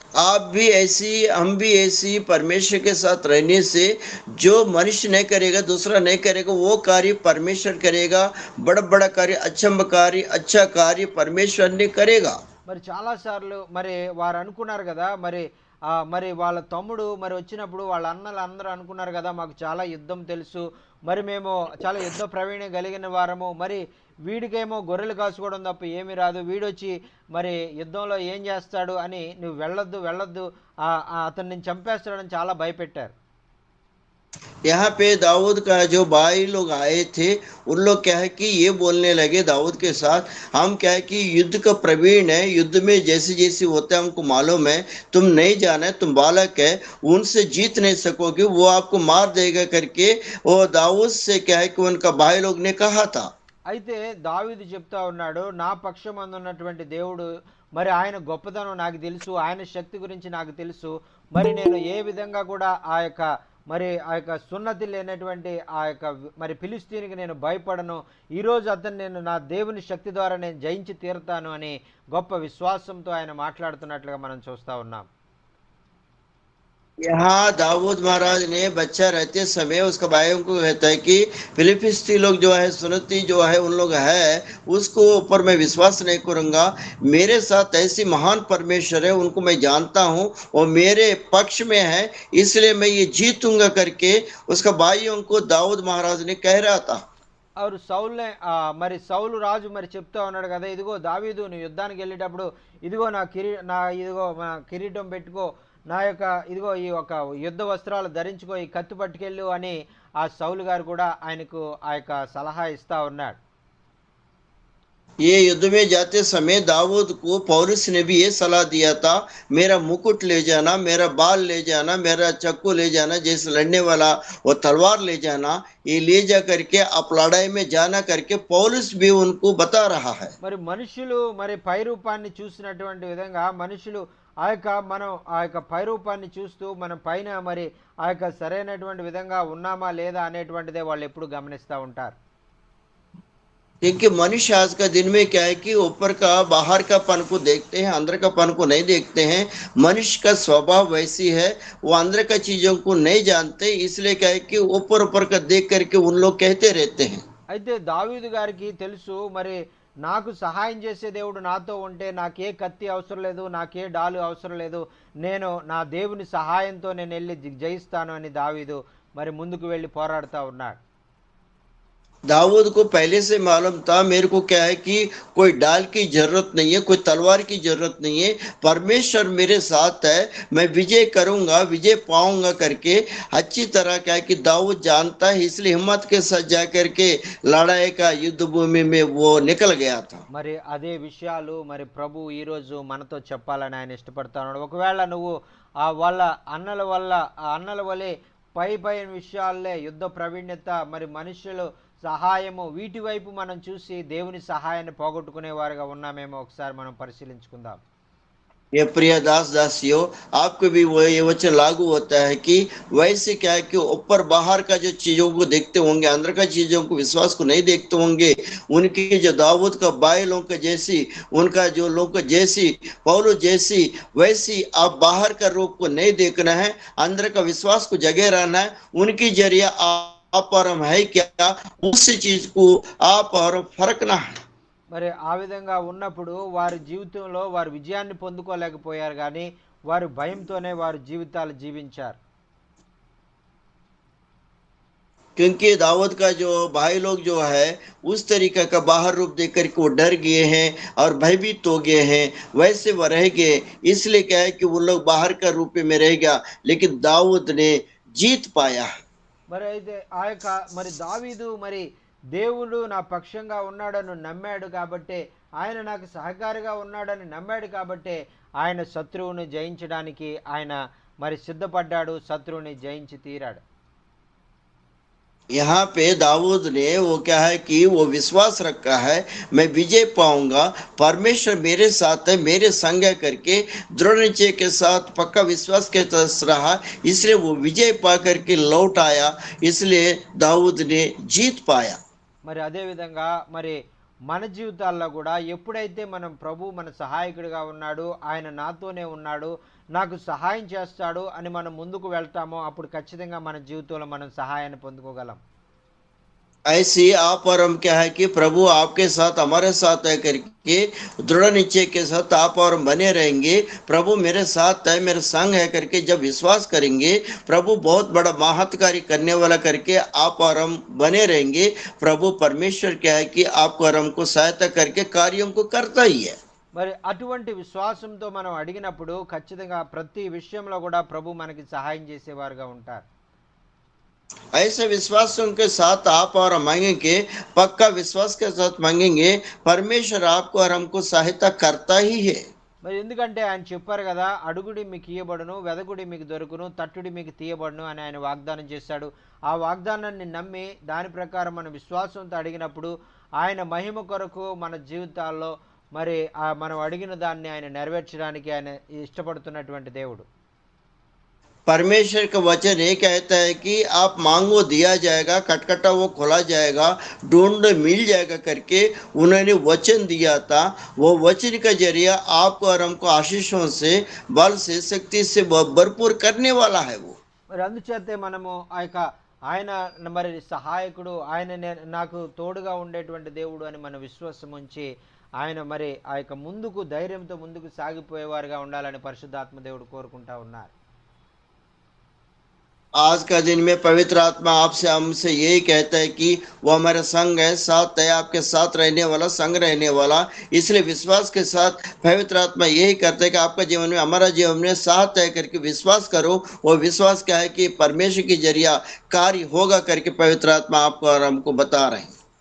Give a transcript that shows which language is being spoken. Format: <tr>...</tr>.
<hi>आप भी ऐसी, हम भी ऐसी परमेश्वर के साथ रहने से जो मनुष्य नहीं करेगा, दूसरा नहीं करेगा, वो कार्य परमेश्वर करेगा। बड़ा बड़ा कार्य, अच्छा कार्य परमेश्वर ने करेगा।</hi> <te>మరి చాలా సార్లు మరి వారు అనుకున్నారు కదా, మరి వాళ్ళ తమ్ముడు మరి వచ్చినప్పుడు వాళ్ళ అన్నలు అందరూ అనుకున్నారు కదా, మాకు చాలా యుద్ధం తెలుసు, మరి మేము చాలా యుద్ధ ప్రవీణ్యం కలిగిన వారము, మరి వీడికేమో గొర్రెలు కాసుకోవడం తప్ప ఏమీ రాదు, వీడొచ్చి మరి యుద్ధంలో ఏం చేస్తాడు అని, నువ్వు వెళ్ళొద్దు అతన్ని చంపేస్తాడని చాలా భయపెట్టారు.</te> <hi>यहाँ पे दाऊद का जो भाई लोग आए थे, उन लोग क्या है कि ये बोलने लगे दाऊद के साथ, हम क्या है कि युद्ध का प्रवीण है, युद्ध में जैसे जैसे होता है हमको मालूम है, तुम नहीं जाना है, तुम बालक है, उनसे जीत नहीं सकोगे, वो आपको मार देगा करके वो दाऊद से क्या है कि उनका भाई लोग ने कहा था।</hi> <te>అయితే దావీదు చెప్తా ఉన్నాడు, నా పక్షమందు ఉన్నటువంటి దేవుడు మరి ఆయన గొప్పతనం నాకు తెలుసు, ఆయన శక్తి గురించి నాకు తెలుసు, మరి నేను ఏ విధంగా కూడా ఆ యొక్క సున్నతి లేనటువంటి ఆ యొక్క మరి ఫిలిస్తీనికి నేను భయపడను, ఈరోజు అతను నేను నా దేవుని శక్తి ద్వారా నేను జయించి తీరుతాను అని గొప్ప విశ్వాసంతో ఆయన మాట్లాడుతున్నట్లుగా మనం చూస్తూ ఉన్నాం.</te> <hi>यहाँ दाऊद महाराज ने बच्चा रहते समय उसका भाइयों को कहता है कि फिलिस्ती लोग जो है, सुन्नती जो है, उन लोग है, उसको ऊपर मैं विश्वास नहीं करूंगा, मेरे साथ ऐसी महान परमेश्वर है, उनको मैं जानता हूँ, वो मेरे पक्ष में है, इसलिए मैं ये जीतूंगा करके उसका भाइयों को दाऊद महाराज ने कह रहा था। और</hi> <te>మరి సౌలు రాజు మరి చెప్తా ఉన్నాడు కదా, ఇదిగో దావీదు నువ్వు యుద్ధానికి వెళ్ళేటప్పుడు ఇదిగో ఇదిగో కిరీటం పెట్టుకో, నా యొక్క ఇదిగో ఈ ఒక యుద్ధ వస్త్రాలు ధరించుకో, ఈ కత్తి పట్టుకెళ్ళు అని ఆ సౌలు గారు కూడా ఆయనకు ఆ యొక్క సలహా ఇస్తా ఉన్నాడు.</te> <hi>ये युद्ध में जाते समय दाऊद को पौलुस ने भी ये सलाह दिया था, मेरा मुकुट ले जाना, मेरा बाल ले जाना, मेरा चक्कू ले जाना, जैसे लड़ने वाला वो तलवार ले जाना, ये ले जा करके आप लड़ाई में जाना करके पौलुस भी उनको बता रहा है।</hi> <te>మరి మనుషులు మరి పై రూపాన్ని చూసినటువంటి విధంగా మనుషులు మనం ఆ యొక్క పై రూపాన్ని చూస్తూ మనం పైన మరి ఆ యొక్క సరైనటువంటి విధంగా ఉన్నామా లేదా అనేటువంటిదే వాళ్ళు ఎప్పుడు గమనిస్తూ ఉంటారు.</te> <hi>क्योंकि मनुष्य आज का दिन में क्या है कि ऊपर का बाहर का पन को देखते हैं, अंदर का पन को नहीं देखते हैं। मनुष्य का स्वभाव वैसी है, वो अंदर का चीजों को नहीं जानते, इसलिए क्या है कि ऊपर का देख करके उन लोग कहते रहते हैं।</hi> <te>అయితే దావీదు గారికి తెలుసు, మరి నాకు సహాయం చేసే దేవుడు నాతో ఉంటే నాకే కత్తి అవసరం లేదు, నాకే డాలు అవసరం లేదు, నేను నా దేవుని సహాయంతో నేను వెళ్ళి జయిస్తాను అని దావీదు మరి ముందుకు వెళ్ళి పోరాడుతూ ఉన్నాడు.</te> <hi>दाऊद को पहले से मालूम था, मेरे को क्या है कि कोई डाल की जरूरत नहीं है, कोई तलवार की जरूरत नहीं है, परमेश्वर मेरे साथ है, मैं विजय करूंगा, विजय पाऊंगा करके अच्छी तरह क्या है कि दाऊद जानता है, इसलिए हिम्मत के साथ जा करके लड़ाई का युद्ध भूमि में वो निकल गया था।</hi> <te>మరి అదే విషయాలు మరి ప్రభు ఈరోజు మనతో చెప్పాలని ఆయన ఇష్టపడతాడు. ఒకవేళ నువ్వు వాళ్ళ అన్నల వల్ల అన్నల వలె పై విషయాలే యుద్ధ ప్రవీణ్యత మరి మనుషులు సహాయము వీటి వైపు మనం చూసి దేవుని సహాయాన్ని పోగొట్టుకునే వారుగా ఉన్నామేమో ఒకసారి మనం పరిశీలించుకుందాం.</te> <hi>ये प्रिय दास दासियों, आपको भी वो ये वचन लागू होता है कि वैसे क्या है कि ऊपर बाहर का जो चीजों को देखते होंगे, अंदर का चीजों को विश्वास को नहीं देखते होंगे. उनकी जो दाऊद का बायलों का जैसी, उनका जो लोग जैसी, पौलुस जैसी, वैसी आप बाहर का रूप को नहीं देखना है, अंदर का विश्वास को जगे रहना है. उनकी जरिए आप और हम है क्या, उसी चीज को आप और फर्कना है.</hi> <te>మరి ఆ విధంగా ఉన్నప్పుడు వారి జీవితంలో వారు విజయాన్ని పొందుకోలేకపోయారు, కానీ వారు భయంతోనే వారి జీవితాలు జీవించారు.</te> <hi>क्योंकि दाऊद का जो भाई लोग जो है उस तरीके का बाहर रूप देख कर के वो डर गए हैं और भयभीत हो गए हैं, वैसे वो रह गए. इसलिए क्या है कि वो लोग बाहर का रूप में रह गया, लेकिन दाऊद ने जीत पाया.</hi> <te>మరి అయితే ఆ యొక్క మరి దావీదు మరి దేవుడు నా పక్షంగా ఉన్నాడని నమ్మాడు కాబట్టి, ఆయన నాకు సహకారిగా ఉన్నాడని నమ్మాడు కాబట్టి ఆయన శత్రువుని జయించడానికి ఆయన మరి సిద్ధపడ్డాడు, శత్రువుని జయించి తీరాడు.</te> <hi>यहाँ पे दाऊद ने वो क्या है कि वो विश्वास रखा है, मैं विजय पाऊंगा, परमेश्वर मेरे साथ है, मेरे संग है करके दृढ़ निश्चय के साथ पक्का विश्वास के साथ रहा, इसलिए वो विजय पा करके लौट आया. इसलिए दाऊद ने जीत पाया.</hi> <te>మరి అదే విధంగా మరి మన జీవితాల్లో కూడా ఎప్పుడైతే మనం ప్రభు మన సహాయకుడిగా ఉన్నాడు, ఆయన నాతోనే ఉన్నాడు, నాకు సహాయం చేస్తాడు అని మనం ముందుకు వెళ్తామో అప్పుడు ఖచ్చితంగా మన జీవితంలో మనం సహాయాన్ని పొందుకోగలం.</te> <hi>ऐसी आप और हम क्या है कि प्रभु आपके साथ हमारे साथ है करके दृढ़ निश्चय के साथ आप और हम बने रहेंगे. प्रभु मेरे साथ है, मेरे संग है करके जब विश्वास करेंगे, प्रभु बहुत बड़ा महत्कारी करने वाला करके आप और हम बने रहेंगे. प्रभु परमेश्वर क्या है कि आपको और हमको सहायता करके कार्यों को करता ही है.</hi> <te>మరి అటువంటి విశ్వాసంతో మనం అడిగినప్పుడు ఖచ్చితంగా ప్రతి విషయంలో కూడా ప్రభు మనకి సహాయం చేసేవారుగా ఉంటారు.</te> <hi>ऐसे विश्वासों के साथ आप और हम मांगेंगे, पक्का विश्वास के साथ मांगेंगे, परमेश्वर आपको और हमको सहायता करता ही है.</hi> <te>మరి ఎందుకంటే ఆయన చెప్పారు కదా, అడుగుడి మీకు ఇయ్యబడును, వెదకుడి మీకు దొరుకును, తట్టుడి మీకు తీయబడును అని ఆయన వాగ్దానం చేశాడు. ఆ వాగ్దానాన్ని నమ్మి దాని ప్రకారం మన విశ్వాసంతో అడిగినప్పుడు ఆయన మహిమ కొరకు మన జీవితాల్లో మరి మనం అడిగిన దాన్ని ఆయన నెరవేర్చడానికి ఆయన ఇష్టపడుతున్నటువంటి దేవుడు.</te> <hi>परमेश्वर का वचन ये कहता है कि आप मांगो दिया जाएगा, खटखटा वो खोला जाएगा, ढूंढ मिल जाएगा करके उन्होंने वचन दिया था. वो वचन का जरिया आपको और हमको आशीषों से, बल से, शक्ति से भरपूर करने वाला है वो.</hi> <te>మరి అందుచేతే మనము ఆ యొక్క ఆయన మరి సహాయకుడు, ఆయన నాకు తోడుగా ఉండేటువంటి దేవుడు అని మన విశ్వాసం ఉంచి ఆయన మరి ఆ యొక్క ముందుకు ధైర్యంతో ముందుకు సాగిపోయేవారుగా ఉండాలని పరిశుద్ధాత్మ దేవుడు కోరుకుంటా ఉన్నారు.</te> <hi>आज का दिन में पवित्र आत्मा आपसे हमसे यही कहता है कि वो हमारे संग है, साथ है, आपके साथ रहने वाला, संग रहने वाला. इसलिए विश्वास के साथ पवित्र आत्मा यही करता है कि आपका जीवन में, हमारा जीवन में साथ है करके विश्वास करो. वो विश्वास क्या है कि परमेश्वर की जरिया कार्य होगा करके पवित्र आत्मा आपको और हमको बता रहे हैं.</hi>